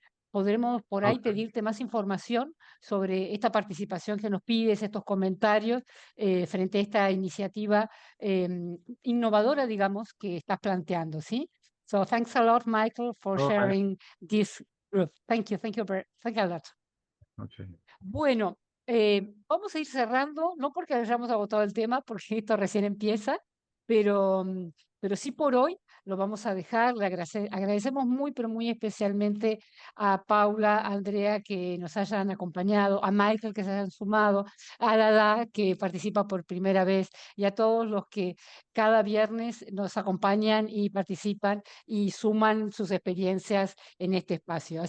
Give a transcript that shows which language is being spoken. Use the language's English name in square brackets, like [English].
[Spanish] podremos por ahí pedirte más información sobre esta participación que nos pides, estos comentarios frente a esta iniciativa innovadora, digamos, que estás planteando, ¿sí? [English] So thanks a lot, Michael, for sharing this group. Thank you a lot. Okay. [Spanish] Bueno, vamos a ir cerrando, no porque hayamos agotado el tema, porque esto recién empieza, pero sí por hoy lo vamos a dejar. Le agradecemos muy, pero muy especialmente a Paula, a Andrea, que nos hayan acompañado, a Michael, que se hayan sumado, a Dada, que participa por primera vez, y a todos los que cada viernes nos acompañan y participan y suman sus experiencias en este espacio.